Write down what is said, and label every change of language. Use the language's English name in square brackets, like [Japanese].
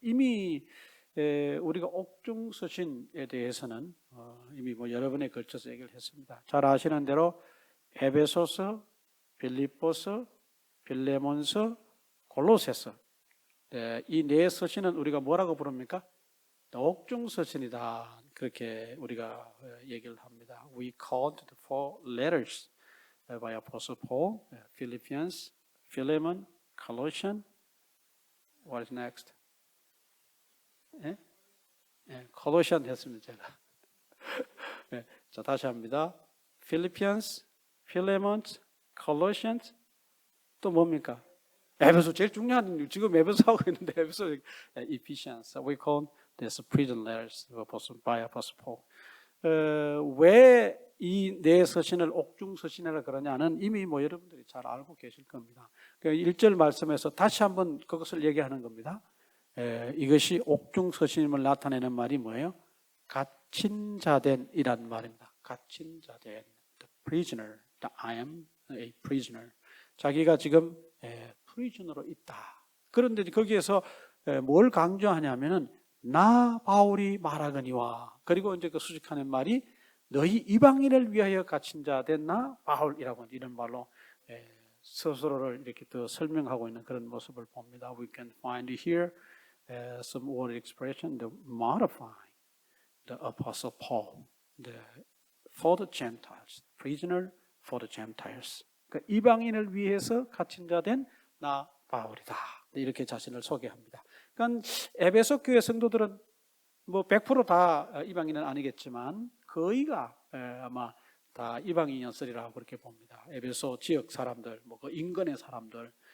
[Korean] 이미 우리가 옥중서신에 대해서는 이미 뭐 여러 번에 걸쳐서 얘기를 했습니다. 잘 아시는 대로 에베소서, 빌립보서, 빌레몬서, 골로새서 이 네 서신은 우리가 뭐라고 부릅니까? 옥중서신이다. 그렇게 우리가 얘기를 합니다. [English] We called the four letters by Apostle Paul, Philippians, Philemon, Colossians. What is next? [Korean] 콜로시안 했습니다, 제가. 자, 다시 합니다. [English] Philippians, Philemon, Colossians, [Korean] 또 뭡니까? 에베소 제일 중요한 지금 에베소 하고 있는데 에베소 Ephesians. [English] We call this prison letters by Apostle Paul. [Korean] 왜 이 네 서신을 옥중 서신이라 그러냐는 이미 뭐 여러분들이 잘 알고 계실 겁니다. 1절 말씀에서 다시 한번 그것을 얘기하는 겁니다. 이것이 옥중 서신임을 나타내는 말이 뭐예요? 갇힌 자된 이란 말입니다. 갇힌 자된, [English] the prisoner, I am a prisoner. [Korean] 자기가 지금 프리즌으로 있다. 그런데 거기에서 뭘 강조하냐면은 나 바울이 말하거니와 그리고 이제 그 수식하는 말이 너희 이방인을 위하여 갇힌 자 된 나 바울이라고 이런 말로 스스로를 이렇게 더 설명하고 있는 그런 모습을 봅니다. [English] We can find here some word expression, the modifying the apostle Paul, for the Gentiles, prisoner for the Gentiles. [Korean] 그러니까 이방인을 위해서 갇힌 자 된 나 바울이다. 이렇게 자신을 소개합니다. 그러니까 에베소 교회 성도들은 뭐 100% 다 이방인은 아니겠지만 거의가 아마 다 이방인이었으리라고 그렇게 봅니다. 에베소 지역 사람들, 뭐 그 인근의 사람들,